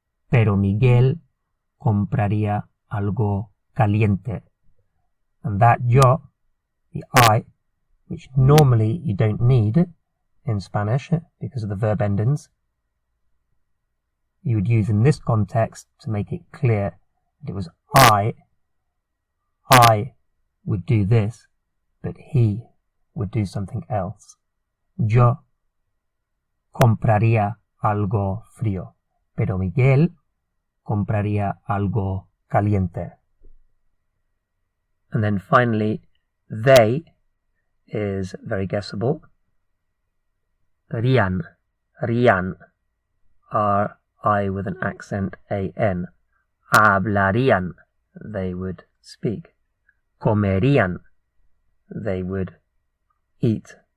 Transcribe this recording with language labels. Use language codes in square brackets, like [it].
[es] Pero Miguel compraría algo caliente. [en] And that yo, the I, which normally you don't need, in Spanish because of the verb endings. You would use in this context to make it clear that it was I would do this, but he would do something else. [es] Yo compraría algo frío, pero Miguel compraría algo caliente. [en] And then finally, they is very guessable. Rían, R-I with an accent A-N. [es] Hablarían, [en] they would speak. [es] Comerían, [en] they would eat.